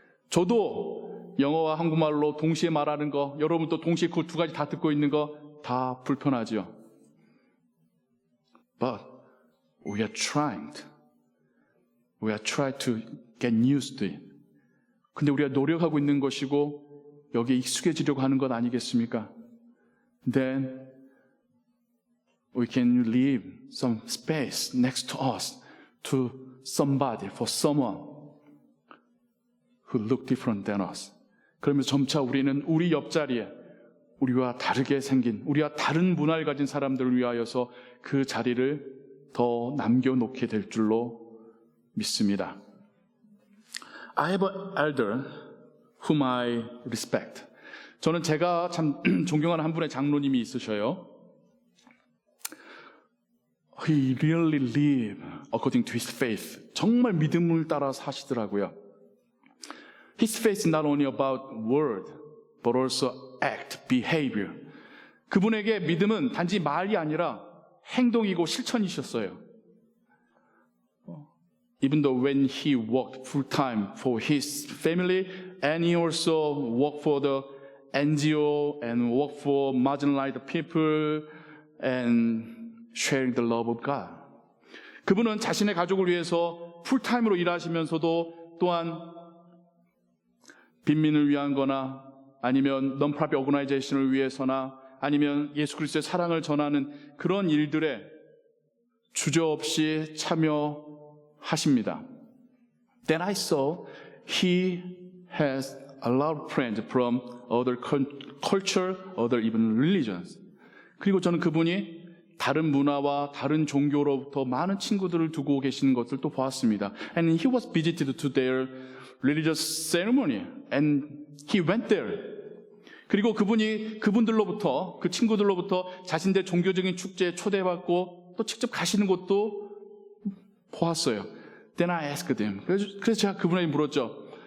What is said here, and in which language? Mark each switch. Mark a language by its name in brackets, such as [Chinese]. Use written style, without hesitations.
[Korean] 저도 영어와 한국말로 동시에 말하는 거, 여러분도 동시에 그 두 가지 다 듣고 있는 거 다 불편하죠. [English] But we are trying to get used to it. [Korean] 근데 우리가 노력하고 있는 것이고 여기에 익숙해지려고 하는 것 아니겠습니까? [English] Then we can leave some space next to us to somebody, for someone who look different than us. [Korean] 그러면서 점차 우리는 우리 옆자리에 우리와 다르게 생긴, 우리와 다른 문화를 가진 사람들을 위하여서 그 자리를 더 남겨놓게 될 줄로 믿습니다. [English] I have an elder whom I respect. [Korean] 저는 제가 참 존경하는 한 분의 장로님이 있으셔요. [English] He really lived according to his faith. [Korean] 정말 믿음을 따라 사시더라고요. [English] His faith is not only about word, but also act, behavior. [Korean] 그분에게 믿음은 단지 말이 아니라 행동이고 실천이셨어요. [English] Even though when he worked full time for his family, and he also worked for the NGO and worked for marginalized people and sharing the love of God. [Korean] 그분은 자신의 가족을 위해서 풀타임으로 일하시면서도 또한 빈민을 위한 거나 아니면 [English] non-profit organization [Korean] 을 위해서나 아니면 예수 그리스도의 사랑을 전하는 그런 일들에 주저없이 참여하십니다. [English] Then I saw he has a lot of friends from other culture, other even religions. [Korean] 그리고 저는 그분이 다른 문화와 다른 종교로부터 많은 친구들을 두고 계시는 것을 또 보았습니다. [English] And he was visited to their religious ceremony and he went there. [Korean] 그리고 그분이 그분들로부터 그 친구들로부터 자신들 종교적인 축제에 초대받고 또 직접 가시는 것도 보았어요. [English] Then I asked him. [Korean] 그래서 제가 그분에게 물었죠.